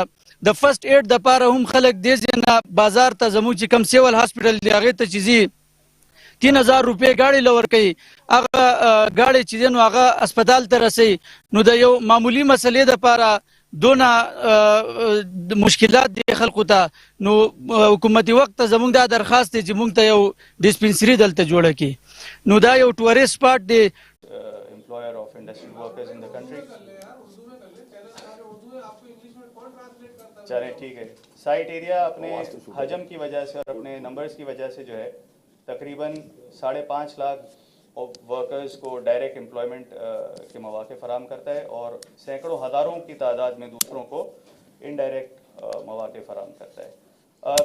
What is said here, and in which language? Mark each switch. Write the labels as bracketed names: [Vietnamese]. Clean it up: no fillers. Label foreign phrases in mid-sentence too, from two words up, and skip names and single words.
[Pashto] د فرست ایډ دپاره هم خلک دې ځای نه بازار ته زموږ چې کوم [English] civil hospital [Pashto] دی هغې ته چې ځي 3000 روپۍ گاڑی لور کوي، هغه گاڑی چې دی نو هغه اسپتال ته رسي. نو د یو معمولی مسلې دپاره دونه مشکلات دي خلکو ته. نو حکومتي وخت ته زموږ دا درخواست دی چې موږ ته یو ډسپنسري دلته جوړه کړي. نو دا یو [English] tourist spot [Pashto] دی. [English] employer of industrial workers in the country. [Urdu] چلیں ٹھیک ہے. سائٹ ایریا اپنے حجم کی وجہ سے اور اپنے نمبرز کی وجہ سے جو ہے تقریباً 5.5 لاکھ ورکرز کو [English] direct employment [Urdu] کے موقعے فراہم کرتا ہے اور سیکڑوں ہزاروں کی تعداد میں دوسروں کو ان ڈائریکٹ موقعے فراہم کرتا ہے.